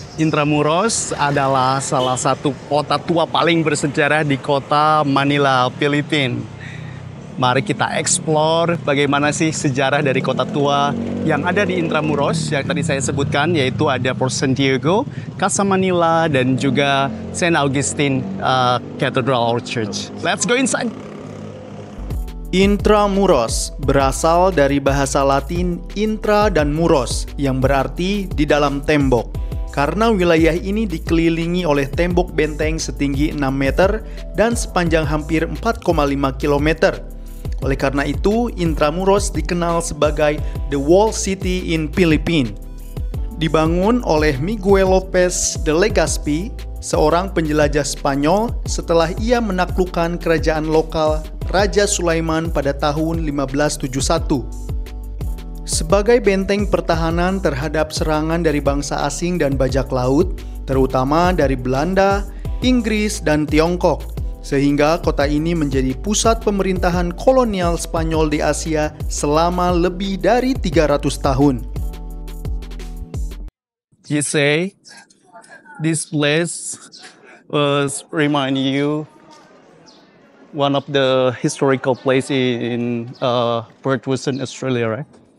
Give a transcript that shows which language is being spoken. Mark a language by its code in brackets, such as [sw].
[id] Intramuros adalah salah satu kota tua paling bersejarah di kota Manila, Filipina. Mari kita explore bagaimana sih sejarah dari kota tua yang ada di Intramuros yang tadi saya sebutkan, yaitu ada Port Santiago, Casa Manila, dan juga St. [en] Augustine Cathedral or Church. Let's go inside! [id] Intramuros berasal dari bahasa Latin intra dan muros yang berarti di dalam tembok. Karena wilayah ini dikelilingi oleh tembok benteng setinggi 6 meter dan sepanjang hampir 4,5 km. Oleh karena itu, Intramuros dikenal sebagai The Wall City in Philippines. Dibangun oleh Miguel Lopez de Legazpi, seorang penjelajah Spanyol setelah ia menaklukkan kerajaan lokal Raja Sulaiman pada tahun 1571. Sebagai benteng pertahanan terhadap serangan dari bangsa asing dan bajak laut, terutama dari Belanda, Inggris, dan Tiongkok, sehingga kota ini menjadi pusat pemerintahan kolonial Spanyol di Asia selama lebih dari 300 tahun. [en] You say this place was remind you one of the historical place in Perth, Western Australia, right?